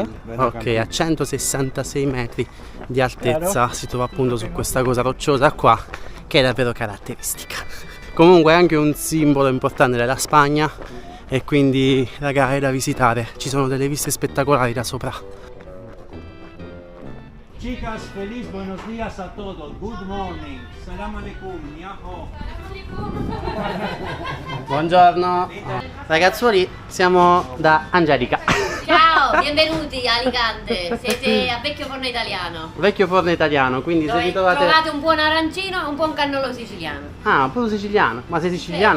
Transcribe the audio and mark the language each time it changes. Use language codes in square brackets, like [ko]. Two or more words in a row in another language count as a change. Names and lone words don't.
[it] Ok, a 166 metri di altezza. Si trova appunto su questa cosa rocciosa qua, che è davvero caratteristica. Comunque è anche un simbolo importante della Spagna e quindi raga è da visitare. Ci sono delle viste spettacolari da sopra. [es] Chicas, feliz buenos días a todos. [en] Good morning. [ar] Salam alaikum. [en] Yahoo. [it] Buongiorno. Ragazzuoli, siamo da Angelica. Ciao, benvenuti a Alicante, siete a Vecchio Forno Italiano. Vecchio Forno Italiano, quindi se Dove vi trovate... trovate un buon arancino e un buon cannolo siciliano. Ah, un po' siciliano. Ma sei siciliana